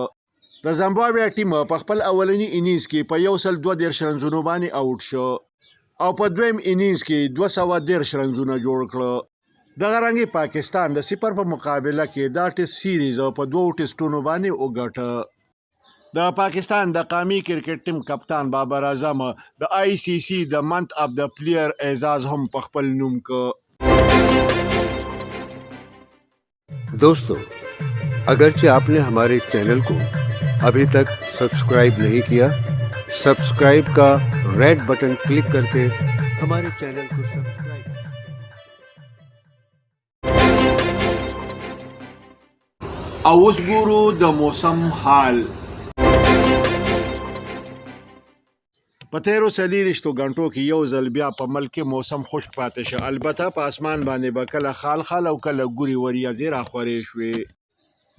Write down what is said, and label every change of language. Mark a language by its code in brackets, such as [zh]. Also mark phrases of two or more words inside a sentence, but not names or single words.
[ps] د زمبابوې ټیم په خپل اولنی انینګز کې په 132 رنزونو باندې آوټ شو او په دویم انینګز کې 213 رنزونه جوړ کړه. دغه رنګې پاکستان د 0 په مقابله کې دا ټیسټ سیریز په 2 ټیسټونو باندې وګټه. د پاکستان د قومي کرکټ ټیم کپتان بابر اعظم د ICC د منث اف د پلیر اعزاز هم په خپل نوم کړ. [ur] دوستوں، اگرچہ آپ نے ہمارے چینل کو ابھی تک سبسکرائب نہیں کیا، سبسکرائب کا [en] red button [ur] کلک کر کے ہمارے چینل کو سبسکرائب [ps] اوس ګورو د موسم حال. په تیرو 24 غنټو کې یو ځل بیا په ملک کې موسم خشک پاتې شه، البته په اسمان باندې به کله خال او کله ګوري وریځې راخورې شوې.